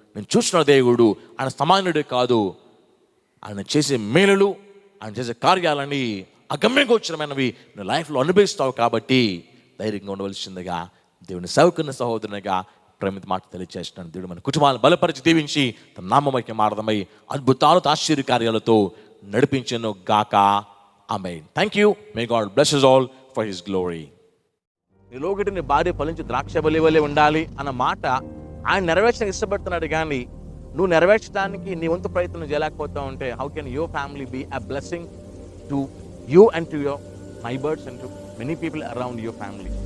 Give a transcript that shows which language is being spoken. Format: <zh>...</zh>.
<te>నేను చూసిన దేవుడు ఆయన సమానుడే కాదు. ఆయన చేసే మేలులు, ఆయన చేసే కార్యాలని అగమ్యగోచరమైనవి నువ్వు లైఫ్లో అనుభవిస్తావు కాబట్టి ధైర్యంగా ఉండవలసిందిగా దేవుని సేవకున్న సహోదరునిగా ప్రేమిత మాట తెలియజేస్తున్నాను. దేవుడు మన కుటుంబాలను బలపరిచి దీవించి తన నామమైక్య మార్గమై అద్భుతాలతో ఆశ్చర్య కార్యాలతో నడిపించను గాక.</te> <en>Amen. Thank you. May God bless us all for his glory.</en> <te>నీలోగటి నీ భార్య ఫలించి ద్రాక్ష వలె ఉండాలి అన్న మాట ఆయన నెరవేర్చడానికి ఇష్టపడుతున్నాడు. కానీ నువ్వు నెరవేర్చడానికి నీ వంతు ప్రయత్నం చేయలేకపోతావు అంటే</te> <en>How can your family be a blessing to you and to your neighbours and to many people around your family?</en>